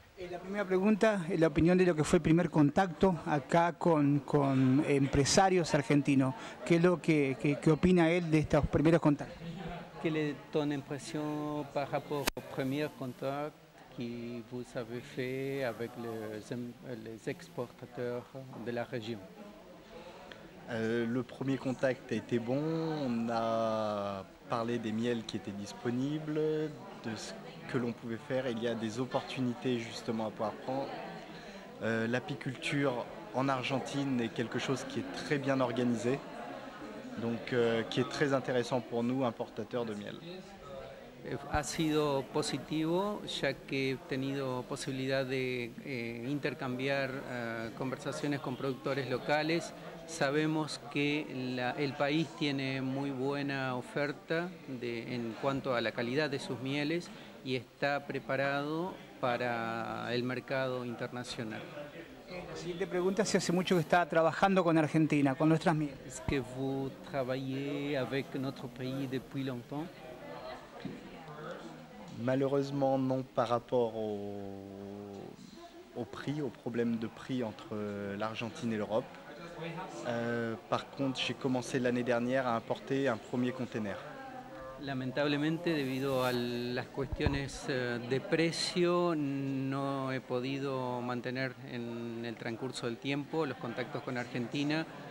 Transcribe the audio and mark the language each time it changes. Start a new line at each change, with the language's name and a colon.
Spanish: La primera pregunta es la opinión de lo que fue el primer contacto acá con empresarios argentinos. ¿Qué es lo que opina él de estos primeros contactos?
French: Quelle est ton impression par rapport au premier contact que vous avez fait avec les exportateurs de la région? Le premier contact a été bon, on a parlé des miels qui étaient disponibles, de ce que l'on pouvait faire. Il y a des opportunités justement à pouvoir prendre. L'apiculture en Argentine est quelque chose qui est très bien organisé, donc qui est très intéressant pour nous, importateurs de miel.
Spanish: Ha sido positivo ya que he tenido posibilidad de intercambiar conversaciones con productores locales. Sabemos que el país tiene muy buena oferta en cuanto a la calidad de sus mieles y está preparado para el mercado internacional. La siguiente pregunta es si hace mucho que está trabajando con Argentina, con nuestras mieles.
French: Est-ce que vous travaillez avec notre pays depuis longtemps? Malheureusement non par rapport au prix, au problème de prix entre l'Argentine et l'Europe. Par contre, j'ai commencé l'année dernière à importer un premier container.
Spanish: Lamentablemente, debido a las cuestiones de precio, no he podido mantener en el transcurso del tiempo los contactos con Argentina.